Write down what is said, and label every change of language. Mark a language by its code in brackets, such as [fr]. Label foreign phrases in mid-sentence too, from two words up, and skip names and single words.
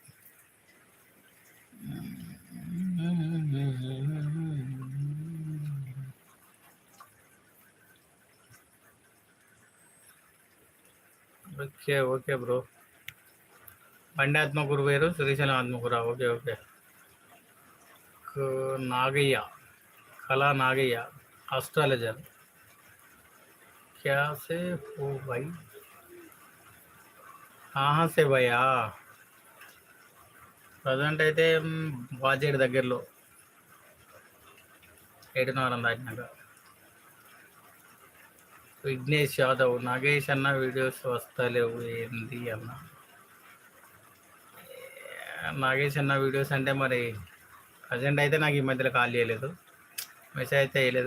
[en] okay okay [te] బ్రో. బండి ఆత్మకూర వేరు, శ్రీశైలం ఆత్మకూర. [en] okay okay. [hi] नागैया, कला नागैया, एस्ट्रोलॉजर. क्या से हो भाई? कहाँ से भैया? [te] ప్రజెంట్ అయితే వాజేడు దగ్గరలో, ఏడునవరం దాటినాక. విఘ్నేష్ యాదవ్, నాగేష్ అన్న వీడియోస్ వస్తలేవు ఏంది అన్న? నాగేష్ అన్న వీడియోస్ అంటే మరి ప్రజెంట్ అయితే నాకు ఈ మధ్యలో కాల్ చేయలేదు, మెసేజ్ అయితే వేయలేదు.